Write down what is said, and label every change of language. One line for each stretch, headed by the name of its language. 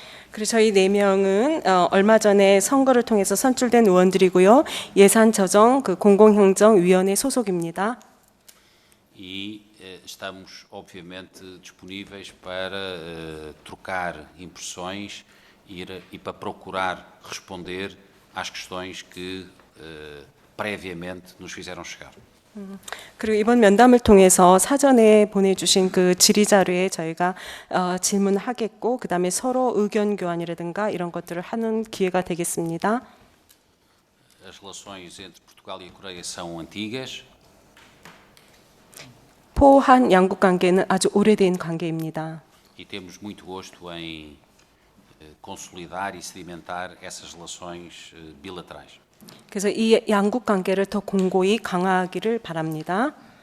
Korean: 그리고 저희 4명은 얼마 전에 선거를 통해서 선출된 의원들이고요. 예산조정 공공행정위원회 소속입니다.
Portuguese: E estamos, obviamente, disponíveis para trocar impressões e para procurar responder às questões que previamente nos fizeram chegar.
Korean: 그리고 이번 면담을 통해서 사전에 보내주신 그 질의자료에 저희가 질문하겠고 그 다음에 서로 의견 교환이라든가 이런 것들을 하는 기회가 되겠습니다.
Portuguese: As relações entre Portugal e a Coreia são antigas.
Korean: 포한 양국 관계는 아주 오래된 관계입니다.
Portuguese: E temos muito gosto em consolidar e sedimentar essas relações bilaterais.
Korean: 그래서 이 양국 관계를 더 공고히 강화하기를 바랍니다.